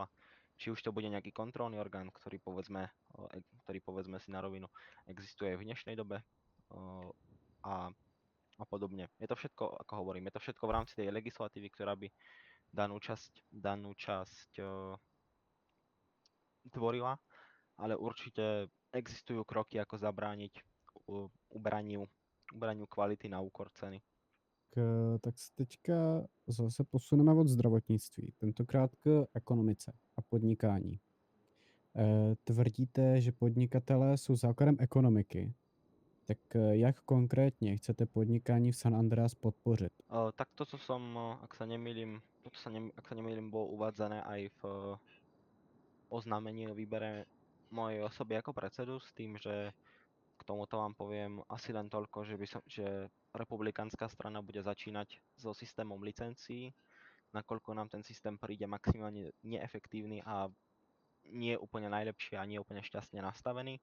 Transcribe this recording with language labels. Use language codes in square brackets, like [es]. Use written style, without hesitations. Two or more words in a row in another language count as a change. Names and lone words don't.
[sk] Či už to bude nejaký kontrolný orgán, ktorý povedzme si na rovinu existuje v dnešnej dobe a podobne. Je to všetko, ako hovorím, je to všetko v rámci tej legislatívy, ktorá by danú časť tvorila, ale určite existujú kroky, ako zabrániť uberaniu kvality na úkor ceny. [cs] Tak se teďka zase posuneme od zdravotnictví, tentokrát k ekonomice a podnikání. Tvrdíte, že podnikatelé jsou základem ekonomiky. Tak jak [sk] konkrétne chcete podnikanie [cs] v San Andreas podpořit? [sk] Tak toto som, ak sa nemýlim, bolo uvádzané aj v oznámení o výbere mojej osoby ako predsedu, s tým, že k tomuto vám poviem asi len toľko, že republikánska strana bude začínať so systémom licencií, nakoľko nám ten systém príde maximálne neefektívny a nie úplne najlepšie a nie úplne šťastne nastavený.